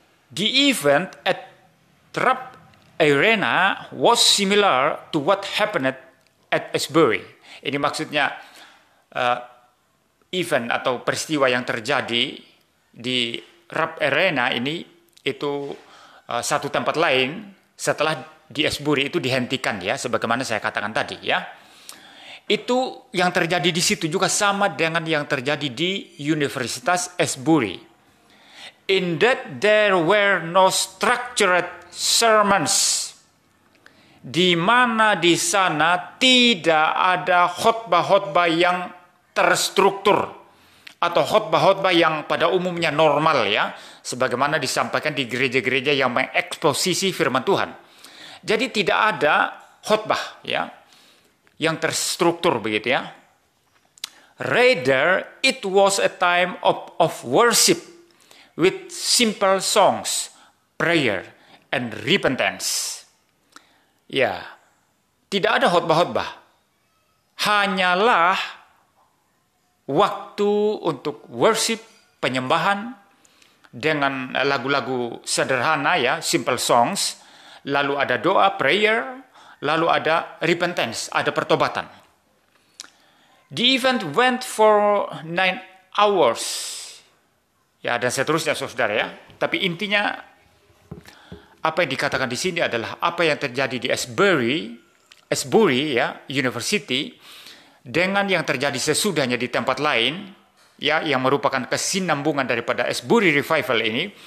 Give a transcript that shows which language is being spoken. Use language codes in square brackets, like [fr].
[en] The event at Rupp Arena was similar to what happened at Asbury. [id] Ini maksudnya event atau peristiwa yang terjadi di Rupp Arena ini itu satu tempat lain setelah di Asbury itu dihentikan ya, sebagaimana saya katakan tadi ya. Itu yang terjadi di situ juga sama dengan yang terjadi di Universitas Asbury. [en] In that there were no structured sermons. [id] Di mana di sana tidak ada khotbah-khotbah yang terstruktur atau khotbah-khotbah yang pada umumnya normal ya, sebagaimana disampaikan di gereja-gereja yang mengeksposisi firman Tuhan. Jadi tidak ada khotbah ya yang terstruktur begitu ya. [en] Rather, it was a time of worship with simple songs, prayer, and repentance. [id] Ya, tidak ada khotbah-khotbah. Hanyalah waktu untuk worship, penyembahan dengan lagu-lagu sederhana ya, [en] simple songs. [id] Lalu ada doa, prayer, lalu ada repentance, ada pertobatan. [en] The event went for 9 hours. [id] Ya, dan seterusnya saudara ya. Tapi intinya apa yang dikatakan di sini adalah apa yang terjadi di Asbury ya, University dengan yang terjadi sesudahnya di tempat lain ya, yang merupakan kesinambungan daripada Asbury Revival ini.